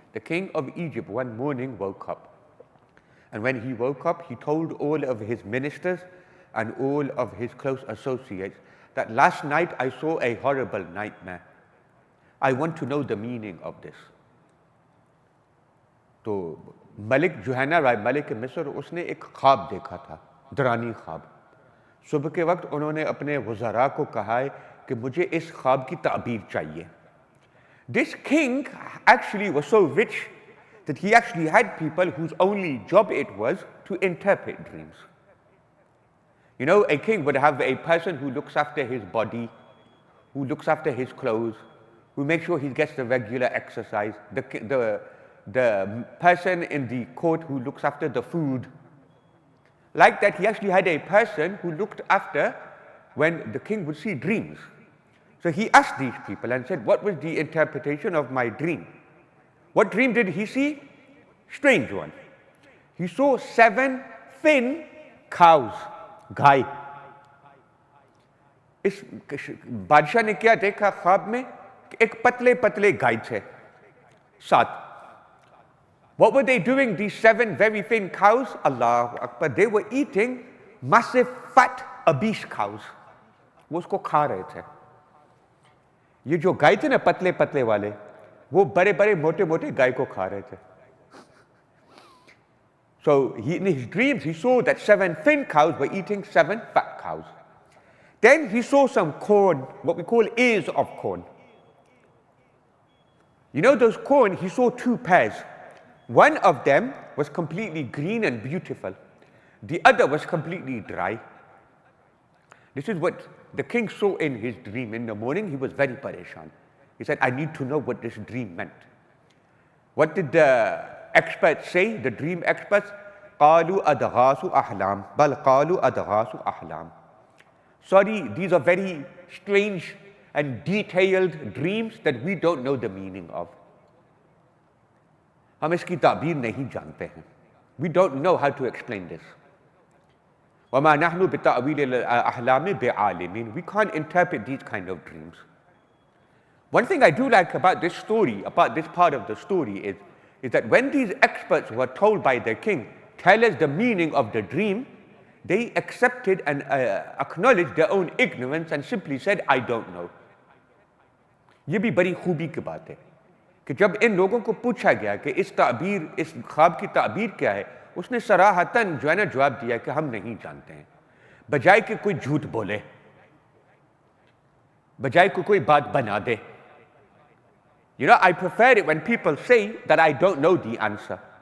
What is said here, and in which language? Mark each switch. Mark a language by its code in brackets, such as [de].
[en] The king of Egypt one morning woke up. And when he woke up, he told all of his ministers and all of his close associates that last night I saw a horrible nightmare. I want to know the meaning of this. [hi] तो मलिक जुहैना राय मलिक मिस्र उसने एक ख्वाब देखा था, डरानी ख्वाब. सुबह के वक्त उन्होंने अपने वज़रा को कहा है कि मुझे इस ख्वाब की ताबीर चाहिए. [en] This king actually was so rich that he actually had people whose only job it was to interpret dreams. You know, a king would have a person who looks after his body, who looks after his clothes, who makes sure he gets the regular exercise, the person in the court who looks after the food. Like that, he actually had a person who looked after when the king would see dreams. So he asked these people and said, what was the interpretation of my dream? What dream did he see? Strange one. He saw 7 thin cows, गाय. [hi] इस बादशाह ने क्या देखा ख्वाब में? एक पतले पतले गाय थे, 7. [en] What were they doing, these 7 very thin cows? Allahu Akbar. They were eating massive fat obese cows. [hi] वो उसको खा रहे थे. ये जो गाय थे ना पतले पतले वाले, वो बड़े बड़े मोटे मोटे गाय को खा रहे थे. [en] So in his dreams, he saw that 7 thin cows were eating 7 fat cows. Then he saw some corn, what we call ears of corn. You know those corn, he saw 2 pairs. One of them was completely green and beautiful. The other was completely dry. This is what the king saw in his dream. In the morning, he was very pareshan. He said, I need to know what this dream meant. What did the experts say, the dream experts? [ar] قَالُوا أَدْغَاسُ أَحْلَامٍ بَلْ قَالُوا أَدْغَاسُ أَحْلَامٍ. [en] Sorry, these are very strange and detailed dreams that we don't know the meaning of. [hi] हम इसकी ताबीर नहीं जानते हैं. [en] We don't know how to explain this. [ar] وَمَا نَحْنُ بِتَأْوِيلِ الْأَحْلَامِ بِعَالِمِينَ. [en] We can't interpret these kind of dreams. One thing I do like about this story, about this part of the story is that when these experts were told by their king, tell us the meaning of the dream, they accepted and acknowledged their own ignorance and simply said, I don't know. [hi] ये भी बड़ी खूबी की बात है कि जब इन लोगों को पूछा गया कि इस ख्वाब की ताबीर क्या है, उसने सराहतन जो है ना जवाब दिया कि हम नहीं जानते हैं, बजाय कि कोई झूठ बोले, बजाय कि कोई बात बना दे. [en] You know, I prefer it when people say that I don't know the answer.